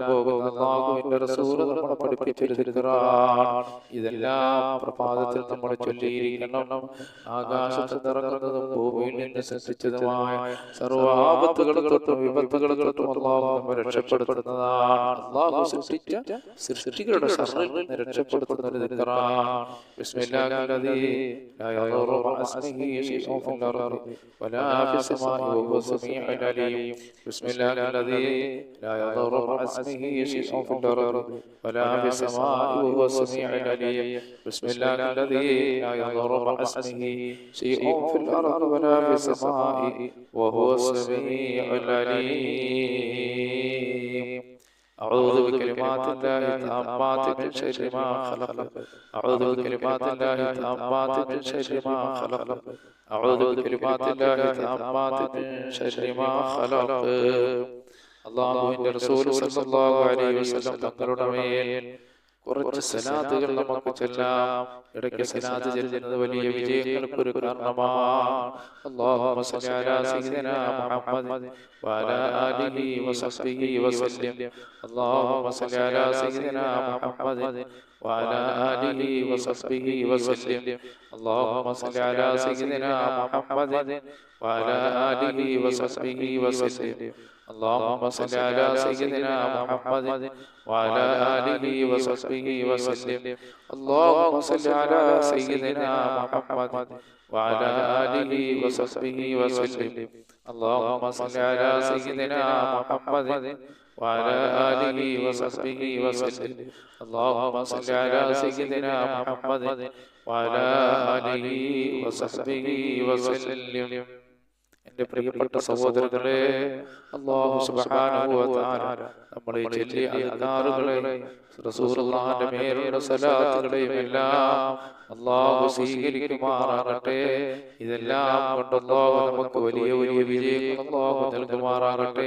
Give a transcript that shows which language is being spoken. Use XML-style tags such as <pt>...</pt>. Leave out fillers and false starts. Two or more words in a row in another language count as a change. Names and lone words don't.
<ml>പോകുന്ന അല്ലാഹുവിന്റെ റസൂൽ നമ്മളെ പഠിപ്പിച്ചൊരു ദിക്റാണ് ഇതെല്ലാം പ്രഭാതത്തിൽ നമ്മൾ ചൊല്ലിയിരിക്കണം ആകാശത്ത് നിറങ്ങുന്നതും ഭൂമിയിൽ നിന്ന് സൃഷ്ടിച്ചതുമായ സർവ്വ ആപത്തുകളും തൊട്ടും വിപത്തുകളും തൊട്ടും അല്ലാഹു നമ്മെ രക്ഷപ്പെടുത്തുന്നതാണ് അല്ലാഹു സൃഷ്ടിച്ച സൃഷ്ടികളുടെ ശർറിൽ നിന്ന് രക്ഷപ്പെടുത്തുന്ന ഒരു ദിക്റാണ് ബിസ്മില്ലാഹില്ലദീ</ml> <ar>لا يضر مع اسمه شيء في الأرض ولا في السماء وهو السميع العليم بسم الله الذي لا يضر مع اسمه شيء في الأرض ولا في السماء وهو السميع العليم بسم الله الذي لا يضر مع اسمه شيء في الأرض ولا في السماء وهو السميع العليم أعوذ بكلمات الله التامات من شر ما خلق أعوذ بكلمات الله التامات من شر ما خلق أعوذ بكلمات الله التامات من شر ما خلق</ar> <ml>അല്ലാഹുവിന്റെ റസൂൽ</ml> <ar>صلى الله عليه وسلم</ar> <ml>തങ്ങളുടെ മേൽ കുറച്ച് സലാത്തുകൾ നമുക്ക് ചൊല്ലാം. ഇടയ്ക്ക് സലാത്ത് ചൊല്ലുന്നത് വലിയ വിജയങ്ങൾക്ക് ഒരു കാരണമാണ്.</ml> <ar>اللهم صل على سيدنا محمد وعلى آله وصحبه وسلم. اللهم صل على سيدنا محمد وعلى آله وصحبه وسلم. اللهم صل على سيدنا محمد وعلى آله وصحبه وسلم. اللهم صل على سيدنا محمد وعلى آله وصحبه وسلم. اللهم صل على سيدنا محمد وعلى آله وصحبه وسلم. اللهم صل على سيدنا محمد وعلى آله وصحبه وسلم. اللهم صل على سيدنا محمد وعلى آله وصحبه وسلم.</ar> <ml>എൻ്റെ പ്രിയപ്പെട്ട സഹോദരങ്ങളെ, അല്ലാഹു</ml> <ar>سبحانه و تعالى</ar> <ml>നമ്മളെ ചൊല്ലിയ അദ്കാറുകളെ റസൂലുള്ളാഹിന്റെ മേലുള്ള സലാത്തുകളെയും എല്ലാം അല്ലാഹു സ്വീകരിക്കുമാറാകട്ടെ. ഇതെല്ലാം കൊണ്ട് അല്ലാഹു നമുക്ക് വലിയ വലിയ വിജയങ്ങൾ അല്ലാഹു നൽകുമാറാകട്ടെ.</ml>